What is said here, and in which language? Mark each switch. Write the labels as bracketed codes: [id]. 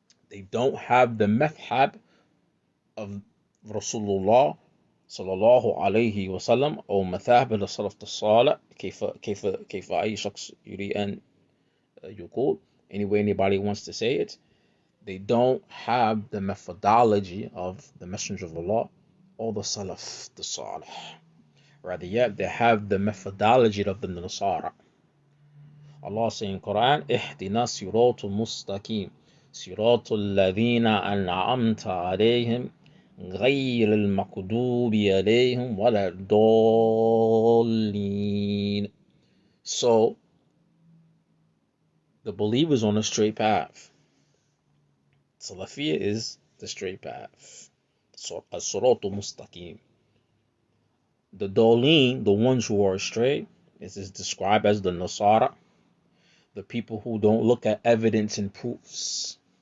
[en] They don't have the madhab of Rasulullah sallallahu alayhi wasallam [ar] أو مذاهب السلف الصالح كيف أي شخص يريد أن يقول [en] any way anybody wants to say it. They don't have the methodology of the Messenger of Allah or the Salaf, the Salih. Rather yet, they have the methodology of the Nasara. Allah saying in Quran, [ar] اهدنا الصراط المستقيم صراط الذين أنعمت عليهم غير المغضوب عليهم ولا الضالين. [en] So, the believers on the straight path. Salafiyya is the straight path. As-siratu mustaqim. The Dolin, the ones who are astray, is described as the Nasara, the people who don't look at evidence and proofs.